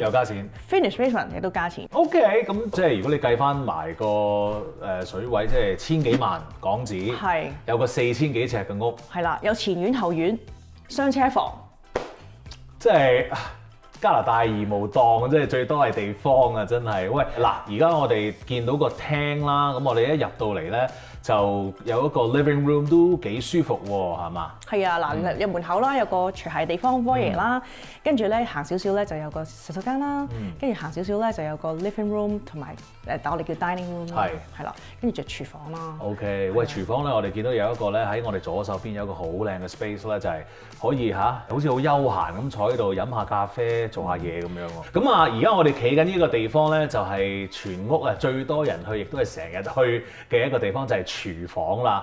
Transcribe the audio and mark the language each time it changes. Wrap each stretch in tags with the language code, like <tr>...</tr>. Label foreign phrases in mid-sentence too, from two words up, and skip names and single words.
<yue>又加錢。</yue> <en>Finish basement</en> <yue>亦都加錢。OK，咁即係如果你計翻埋個水位，即係千幾萬港紙。係。有個4000幾尺嘅屋。係啦，有前院後院，雙車房。即係。加拿大義無當，即係最多係地方啊！真係，喂嗱，而家我哋見到個廳啦，咁我哋一入到嚟咧，就有一個</yue> <en>living room</en> <yue>都幾舒服喎，係嘛？係啊，嗱，入門口啦，有個廚械地方 foyer 啦，跟住咧行少少咧就有個洗手間啦，跟住行少少咧就有個</yue> <en>living room</en> <yue>同埋我哋叫</yue> <en>dining room</en> <yue>啦，係啦，跟住就廚房啦。OK，喂，廚房咧，我哋見到有一個咧喺我哋左手邊有一個好靚嘅 space 咧，就係可以好似好悠閒咁坐喺度飲下咖啡，做下嘢咁樣喎。咁啊，而家我哋企緊呢個地方咧，就係全屋啊最多人去，亦都係成日去嘅一個地方，就係廚房啦。</yue>